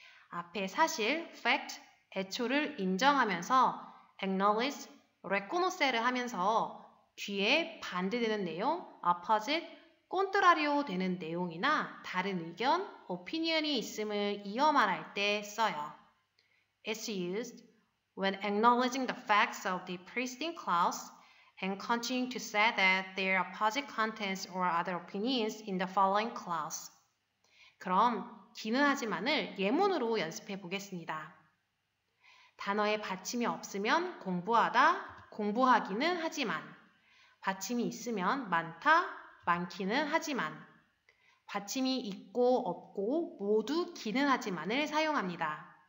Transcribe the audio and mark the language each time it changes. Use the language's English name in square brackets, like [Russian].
[Korean] 앞에 사실, fact, 애초를 인정하면서 acknowledge, reconoce를 하면서 뒤에 반대되는 내용, opposite, contrario 되는 내용이나 다른 의견, opinion이 있음을 이어 말할 때 써요. [English] It's used when acknowledging the facts of the preceding clause and continuing to say that there are opposite contents or other opinions in the following clause. [Korean] 그럼 기는 하지만을 예문으로 연습해 보겠습니다. 단어에 받침이 없으면 공부하다, 공부하기는 하지만 받침이 있으면 많다, 많기는 하지만 받침이 있고 없고 모두 기는 하지만을 사용합니다.